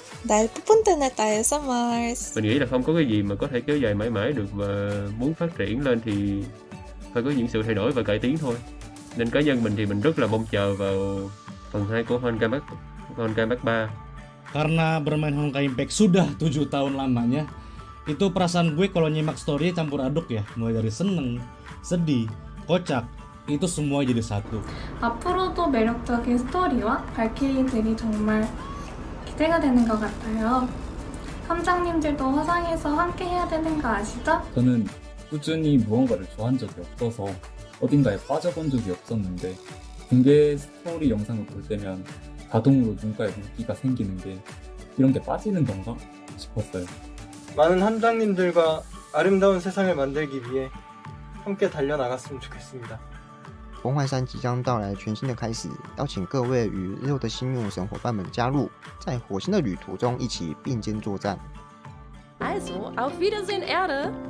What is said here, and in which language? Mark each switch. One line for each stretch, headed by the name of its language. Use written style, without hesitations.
Filipino: Dahil pupunta na tayo sa Mars.
Vietnamese: Mình nghĩ là không có cái gì mà có thể kéo dài mãi mãi được, và muốn phát triển lên thì phải có những sự thay đổi và cải tiến thôi. Nên cá nhân mình thì mình rất là mong chờ vào phần 2 của Honkai Impact 3.
Indonesian: Karena bermain Honkai Impact sudah 7 tahun lamanya, itu perasaan gue kalau nyimak story campur aduk ya. Mulai dari seneng, sedih, kocak, itu semua jadi satu.
Korean: 앞으로도 매력적인 스토리와 발키리들이 정말 기대가 되는 것 같아요. 함장님들도 화상에서 함께 해야 되는 거 아시죠? 저는 꾸준히 무언가를 좋아한 적이 없어서 어딘가에 빠져본 적이 없었는데 공개 스토리 영상을 볼 때면 자동으로 눈가에 물기가 생기는 게 이런 게 빠지는 건가 싶었어요. 많은 함장님들과 아름다운 세상을 만들기 위해 함께 달려나갔으면 좋겠습니다.
Chinese: 崩坏3即将到来全新的开始，邀请各位与日后的新牧神伙伴们加入，在火星的旅途中一起并肩作战。
German: Also, auf Wiedersehen Erde.